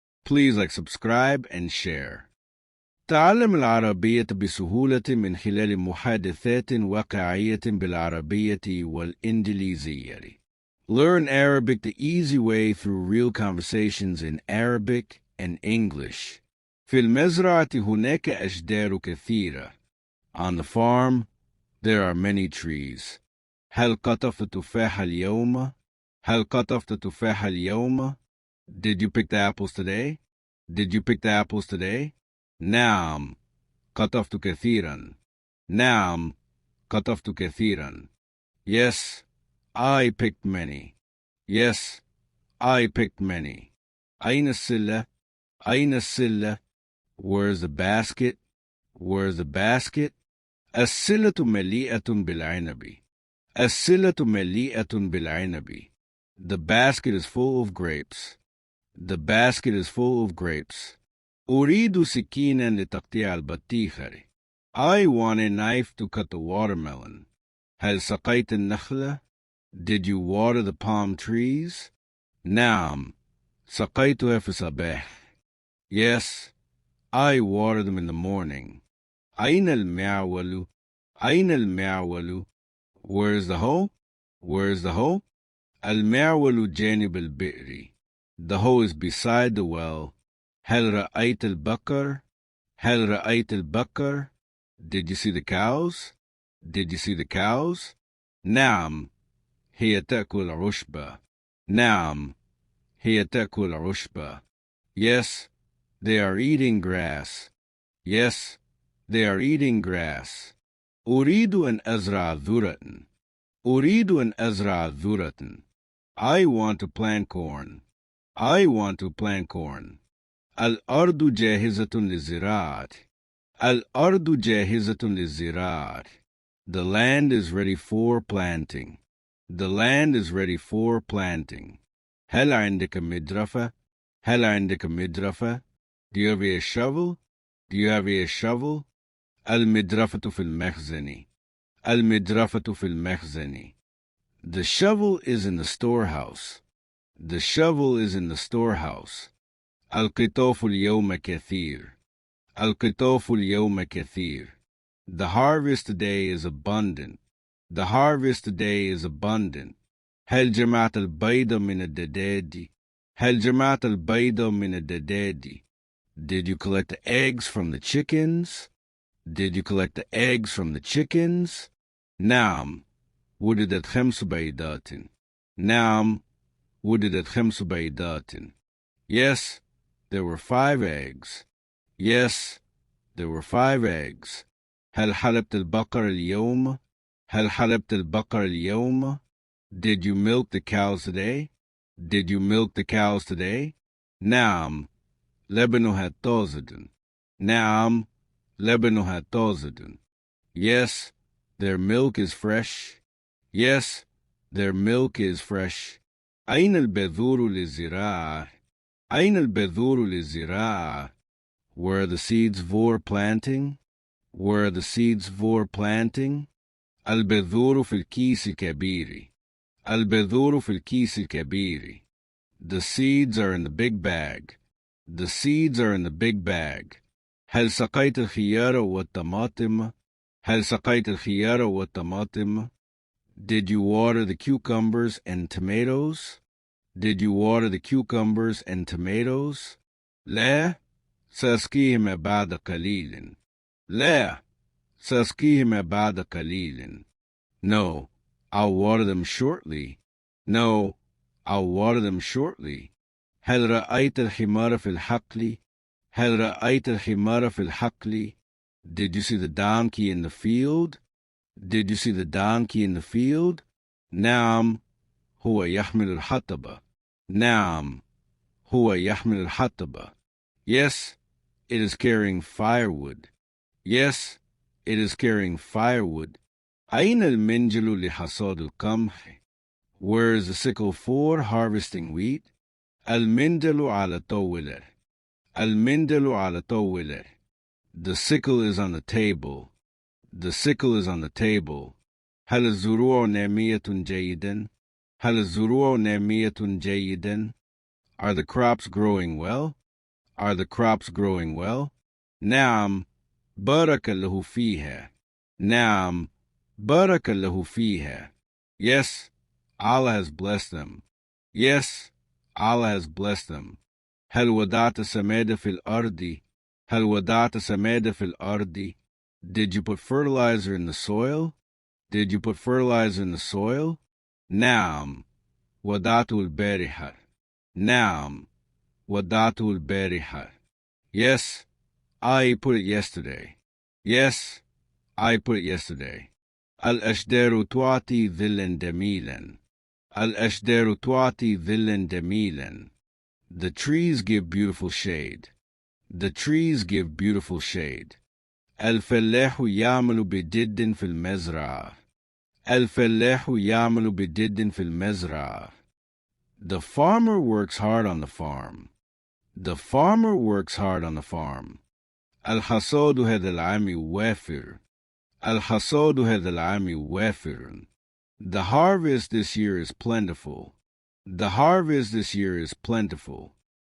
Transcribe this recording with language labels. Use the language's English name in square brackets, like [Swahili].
[English] Please like, subscribe and share. [Arabic] تعلم العربية بسهولة من خلال محادثات واقعية بالعربية والإنجليزية. [English] Learn Arabic the easy way through real conversations in Arabic and English. [Arabic] في المزرعة هناك أشجار كثيرة. [English] On the farm, there are many trees. [Arabic] هل قطفت تفاح اليوم؟ هل قطفت تفاح اليوم؟ [English] Did you pick the apples today? Did you pick the apples today? [Arabic] نعم قطفت كثيرا. نعم قطفت كثيرا. [English] Yes, I picked many. Yes, I picked many. [Arabic] أين السلة؟ أين السلة? [English] Where's the basket? Where's the basket? [Arabic] السلة مليئة بالعنب. السلة مليئة بالعنب. [English] The basket is full of grapes. The basket is full of grapes. [Arabic] أريد سكينا لتقطيع البطيخة. [English] I want a knife to cut the watermelon. [Arabic] هل سقيت النخلة? [English] Did you water the palm trees? [Arabic] نعم سقيتها في الصباح. [English] Yes, I water them in the morning. [Arabic] أين المعول? أين المعول? [English] Where's the hoe? Where's the hoe? [Arabic] المعول جانب البئر. [English] The hoe is beside the well. [Arabic] هل رأيت البقر؟ هل رأيت البقر? [English] Did you see the cows? Did you see the cows? [Arabic] نعم هي تأكل عشبة. نعم هي تأكل عشبة. [English] Yes, they are eating grass. Yes, they are eating grass. [Arabic] أريد أن أزرع ذرة. أريد أن أزرع ذرة. [English] I want to plant corn. I want to plant corn. [Arabic] الأرض جاهزة للزراعة. الأرض جاهزة للزراعة. [English] The land is ready for planting. The land is ready for planting. [Arabic] هل عندك مدرفة؟ هل عندك مدرفة؟ [English] Do you have a shovel? Do you have a shovel? [Arabic] المدرفة في المخزن. المدرفة في المخزن. [English] The shovel is in the storehouse. The shovel is in the storehouse. [Arabic] القطاف اليوم كثير. القطاف اليوم كثير. [English] The harvest today is abundant. The harvest today is abundant. [Arabic] هل جمعت البيض من الدجاج؟ هل جمعت البيض من الدجاج? [English] Did you collect the eggs from the chickens? Did you collect the eggs from the chickens? [Arabic] نعم وجدت 5 بيضات. نعم وجدت 5 بيضات. [English] Yes, there were 5 eggs. Yes, there were 5 eggs. [Arabic] هل حلبت البقر اليوم؟ هل حلبت البقر اليوم؟ [English] Did you milk the cows today? Did you milk the cows today? [Arabic] نعم لبنها طازج. نعم لبنها طازج. [English] Yes, their milk is fresh. Yes, their milk is fresh. [Arabic] أين البذور للزراعة؟ أين البذور للزراعة? [English] Where are the seeds for planting? Where are the seeds for planting? [Arabic] البذور في الكيس الكبير. البذور في الكيس الكبير. [English] The seeds are in the big bag. The seeds are in the big bag. [Arabic] هل سقيت الخيار والطماطم؟ هل سقيت الخيار والطماطم? [English] Did you water the cucumbers and tomatoes? Did you water the cucumbers and tomatoes? [Arabic] لا سأسقيهما بعد قليل. لا سأسقيهما بعد قليل. [English] No, I'll water them shortly. No, I'll water them shortly. [Arabic] هل رأيت الحمار في الحقل؟ هل رأيت الحمار في الحقل? [English] Did you see the donkey in the field? Did you see the donkey in the field? [Arabic] نعم هو يحمل الحطب. نعم هو يحمل الحطب. [English] Yes, it is carrying firewood. Yes, it is carrying firewood. [Arabic] أين المنجل لحصاد القمح? [English] Where is the sickle for harvesting wheat? [Arabic] المنجل على طاولة. المنجل على طاولة. [English] The sickle is on the table. The sickle is on the table. [Arabic] هل الزروع نامية جيدا؟ هل الزروع نامية جيدا؟ [English] Are the crops growing well? Are the crops growing well? [Arabic] نعم بارك الله فيها. نعم بارك الله فيها. [English] Yes, Allah has blessed them. Yes, Allah has blessed them. [Arabic] هل وضعت سماد في الأرض؟ هل وضعت سماد في الأرض? [English] Did you put fertilizer in the soil? Did you put fertilizer in the soil? [Arabic] نعم وضعته البارحة. نعم وضعته البارحة. [English] Yes, I put it yesterday. Yes, I put it yesterday. [Arabic] الأشجار تعطي ظلا جميلا. الأشجار تعطي ظلا جميلا. [English] The trees give beautiful shade. The trees give beautiful shade. [Arabic] الفلاح يعمل بجد في المزرعة. الفلاح يعمل بجد في المزرعة. [English] The farmer works hard on the farm. The farmer works hard on the farm. [Arabic] الحصاد هذا العام وافر. الحصاد هذا العام وافر. [English] The harvest this year is plentiful. The harvest this year is plentiful.